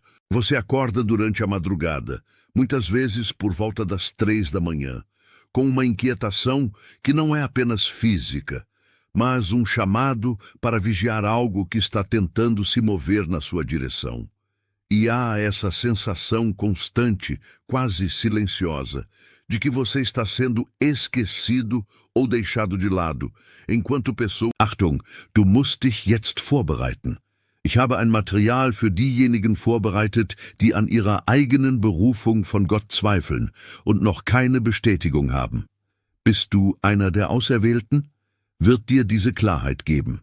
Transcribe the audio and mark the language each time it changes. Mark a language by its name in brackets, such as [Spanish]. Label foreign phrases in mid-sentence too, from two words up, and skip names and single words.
[Portuguese] Você acorda durante a madrugada, muitas vezes por volta das 3 da manhã, com uma inquietação que não é apenas física, mas um chamado para vigiar algo que está tentando se mover na sua direção. E há essa sensação constante, quase silenciosa, de que você está sendo esquecido ou deixado de lado, enquanto pessoa... [German] Achtung, du musst dich jetzt vorbereiten. Ich habe ein Material für diejenigen vorbereitet, die an ihrer eigenen Berufung von Gott zweifeln und noch keine Bestätigung haben. Bist du einer der Auserwählten? Wird dir diese Klarheit geben.